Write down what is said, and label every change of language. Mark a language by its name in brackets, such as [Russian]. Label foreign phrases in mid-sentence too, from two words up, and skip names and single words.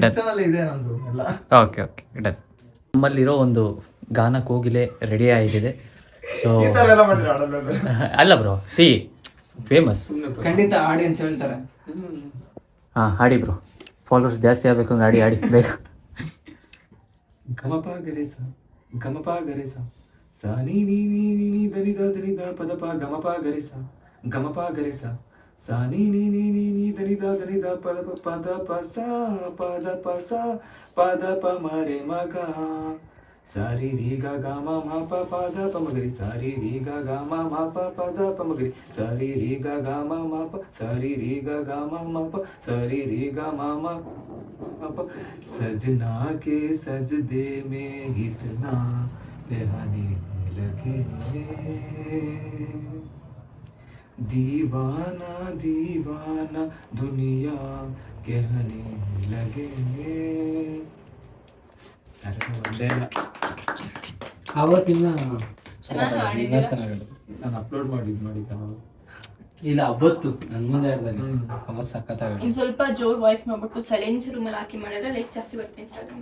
[Kannada] ಇನ್ಸ್ಟಾನಲ್ಲಿ ಇದೆ ನಂದು ಎಲ್ಲ. [English] okay okay done. [Kannada] ನಮ್ಮಲ್ಲಿರೋ ಒಂದು ಗಾನ ಕೋಗಿಲೆ ರೆಡಿ ಆಗಿದೆ. ಸೊ ಈ ತರ ಎಲ್ಲ ಮಾಡಿದ್ರೆ ಆಡಲ್ಲ. ಅಲ್ಲ ಬ್ರೋ, ಸಿ ಫೇಮಸ್. ಖಂಡಿತ ಆಡಿಯನ್ಸ್ ಹೇಳ್ತಾರೆ. ಹಾಂ ಹಾಡಿ ಬ್ರೋ, ಫಾಲೋವರ್ಸ್ ಜಾಸ್ತಿ ಆಗಬೇಕು ಅಂದ್ರೆ ಹಾಡಿ ಬೇಗ. ಗಮಪ ಗರೇಸ ಗಮಪ ಗರೇಸ ಸ ನೀ ನೀ ನೀ ನೀ ನೀ ದನಿದ ದನಿದ ಪದಪ ಗಮಪ ಗರೇಸ ಗಮಪ ಗರೇಸ ಸ ನೀ ನೀ ನೀ ನೀ ನೀ ದನಿದ ದನಿದ ಪದಪ ಪದಪ ಸ ಪದಪ ಸ ಪದಪ ಮರೆ ಮಗ ಸಾರಿ ರೀ ಗ ಗ ಮ ಮ ಪ ಪದ ಪ ಮಗರಿ ಸಾರಿ ರೀ ಗ ಗ ಮ ಮ ಪ ಪದ ಪ ಮಗರಿ ಸಾರಿ ರೀ ಗ ಗ ಮ ಮ ಪ ಸಾರಿ ರೀ ಗ ಗ ಮ ಮ ಪ ಸಾರಿ ರೀ ಗ ಮ ಮ ಪ [Hindi] सजना के सजदे में इतना रहने लगे दीवाना दीवाना दुनिया कहने लगे. [Kannada] ಅವತ್ತಿನ ಚೆನ್ನಾಗಿ ಆಡಿದ್ದೀರಾ. ನಾನು ಅಪ್ಲೋಡ್ ಮಾಡಿದ್ದ ಇಲ್ಲ ಅವತ್ತು ನನ್ನ ಮುಂದೆ ಹೇಳ್ದಾನೆ ಅವತ್ತು ಸಖತ್ತಾಗಿ. ಇನ್ ಸ್ವಲ್ಪ ಜೋರ್ ವಾಯ್ಸ್ ಮಾಡ್ಬಿಟ್ಟು ಸೈಲೆನ್ಸ್ ರೂಮಲ್ಲಿ ಹಾಕಿ ಮಾಡಿದ್ರೆ ಲೈಕ್ ಜಾಸ್ತಿ ಬರುತ್ತೆ ಇನ್ಸ್ಟಾಗ್ರಾಮ್.